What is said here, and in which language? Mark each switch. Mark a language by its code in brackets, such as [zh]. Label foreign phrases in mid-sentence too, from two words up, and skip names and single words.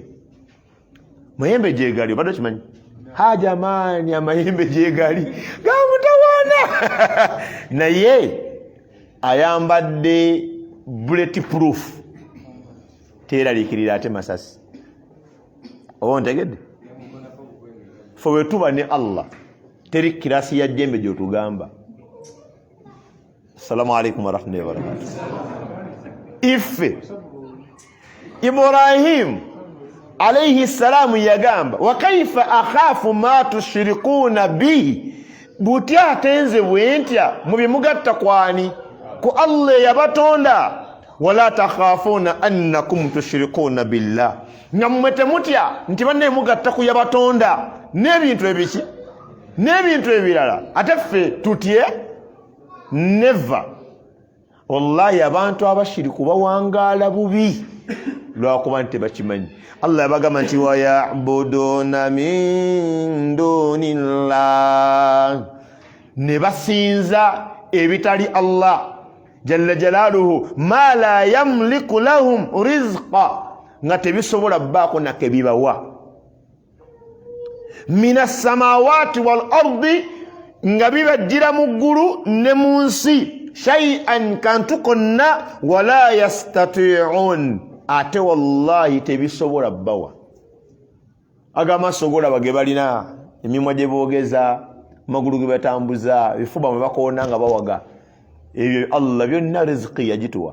[lg] Mayembe gyegali obadde okimanyi? Hajamani amayembe gyegali gamutawaana naye ayambadde bulletproof teeraliikirira ate masasi. Oba ontegedde ffe wetuba ne Allah teri kirasi ya jjembe gyotugamba. [ar] Assalamu alaikum warahmatullahi wabarakatuh. [lg] Iffe Ibrahim alayhi salamu yagamba [ar] wa kaifa akhafu ma tushrikuna bihi [lg] butya atenze bwentya mu byemugatta kwani ku Allah yabatonda [ar] wala takhafuna annakum tushrikuna billah [lg] nammwe temutya nti banne mugatta ku yabatonda n'ebintu ebiki n'ebintu ebirala ate ffe tutye never. Wallahi abantu abashiriku bawangaala bubi lwakuba nti tebakimanyi. Allah yabagamba nti [ar] wayabuduna min dunillah [lg] ne basinza ebitali Allah [ar] jalla jalaaluhu ma la yamliku lahum rizqa [lg] nga tebisobola bbaako nakebibawa [ar] minas samawati wal ardi [lg] nga bibajjira mu ggulu ne mu nsi shay'an kantu konna [ar] wala yastati'un [lg] ate wallahi tebisobola bbawa. Agamaso golaba ge balina emimwa gye boogeza amagulu ge batambuza ebifuba mwe bakoona nga bawaga ebyo Allah byonna riziki yagituwa.